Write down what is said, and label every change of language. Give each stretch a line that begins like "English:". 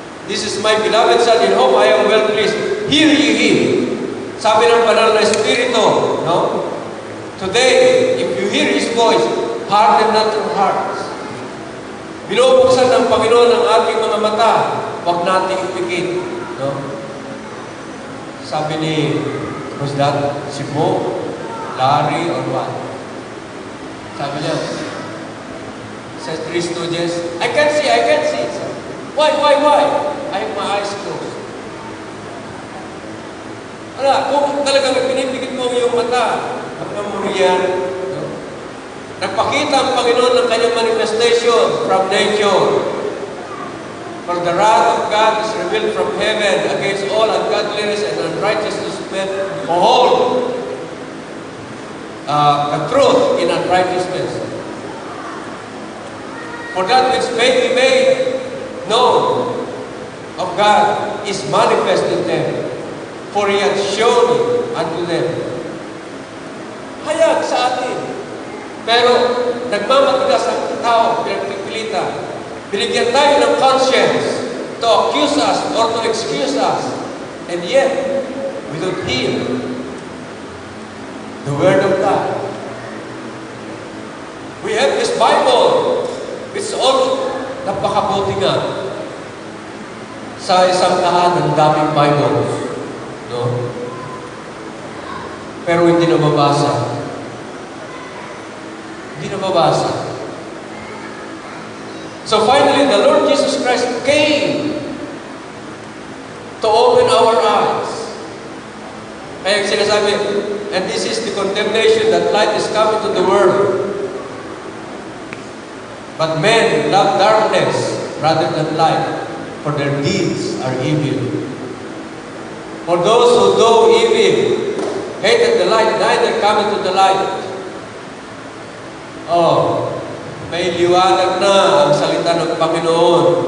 English: This is my beloved Son, in whom I am well pleased. Hear ye Him.
Filipino: Sabi ng Banal na Espiritu, no?
English: Today, if you hear His voice, harden not your hearts.
Filipino: Binubuksan ng Panginoon ang ating mga mata, huwag nating ipikit. No? Sabi ni,
English: who's that? Si Mo, Larry, or what?
Filipino: Sabi niya,
English: says 3 students, I can't see. Why? I have my eyes closed.
Filipino: Kung talagang pinipikit mo yung mata, hanggang mo riyan, no? Nagpakita ang Panginoon ng kanyang manifestation
English: from nature. For the wrath of God is revealed from heaven against all ungodliness and unrighteousness men who hold the truth in unrighteousness. For that which may be made known of God is manifest in them, for He hath shown it unto them.
Filipino: Hayag sa atin. Pero nagmamatigas ang tao, pinagpipilitan. Binigyan tayo ng
English: conscience to accuse us or to excuse us. And yet, we don't hear the Word of God. We have this Bible, which all
Filipino: napakabuti nga. Sa isang ng daming Bibles. No? Pero hindi nababasa.
English: So finally, the Lord Jesus Christ came to open our eyes.
Filipino: Kaya sinasabi,
English: and this is the condemnation that light is coming to the world. But men love darkness rather than light, for their deeds are evil. For those who do evil hated the light, neither come into the light.
Filipino: May liwanag na ang salita ng Panginoon.